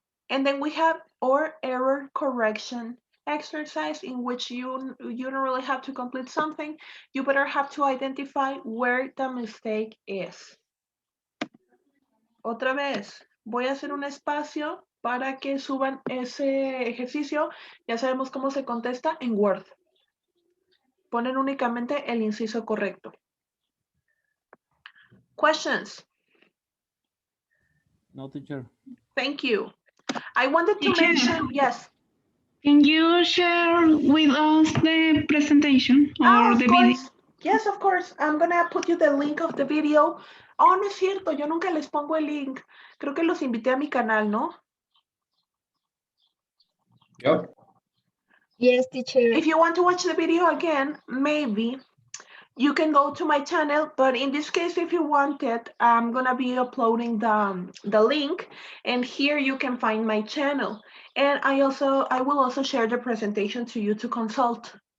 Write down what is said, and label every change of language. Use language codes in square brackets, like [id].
[en] And then we have our error correction exercise in which you don't really have to complete something. You better have to identify where the mistake is. [es] Otra vez, voy a hacer un espacio para que suban ese ejercicio. Ya sabemos cómo se contesta en Word. Ponen únicamente el inciso correcto. [en] Questions? No, teacher. Thank you. I wanted to Teacher. mention, yes. Can you share with us the presentation or Of the video? course. Yes, of course. I'm gonna put you the link of the video. [es] Oh, no es cierto, yo nunca les pongo el link. Creo que los invité a mi canal, ¿no? [en] Yep. Yes, teacher. If you want to watch the video again, maybe you can go to my channel, but in this case, if you want it, I'm gonna be uploading the link, and here you can find my channel. And I will also share the presentation to you to consult.